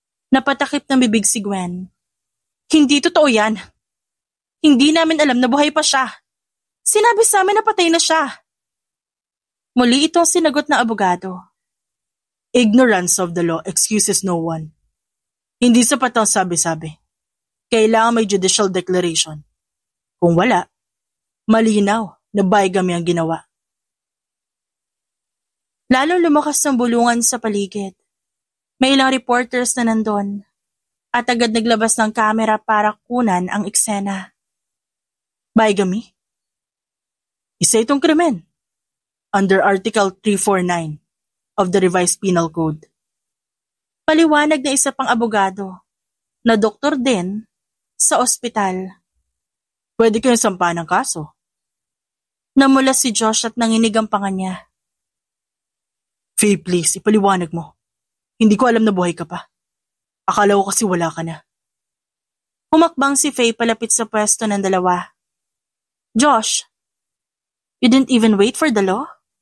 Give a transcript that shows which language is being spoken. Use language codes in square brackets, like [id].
[tl] Napatakip ng bibig si Gwen. Hindi totoo yan. Hindi namin alam na buhay pa siya. Sinabi sa amin na patay na siya. Muli itong sinagot na abogado. [en] Ignorance of the law excuses no one. [tl] Hindi sapat ang sabi-sabi. Kailangan may judicial declaration. Kung wala, malinaw na bigamy ang ginawa. Lalo lumakas ang bulungan sa paligid. May ilang reporters na nandun at agad naglabas ng kamera para kunan ang eksena. [en] Bigamy? [tl] Isa itong krimen. [en] Under Article 349 of the Revised Penal Code. [tl] Paliwanag na isa pang abogado, na doktor din, sa ospital. Pwede kayong sampahan ng kaso. Namula si Josh at nanginig ang panga niya. Faye, please, ipaliwanag mo. Hindi ko alam na buhay ka pa. Akala ko kasi wala ka na. Humakbang si Faye palapit sa pwesto ng dalawa. [en] Josh, you didn't even wait for the law?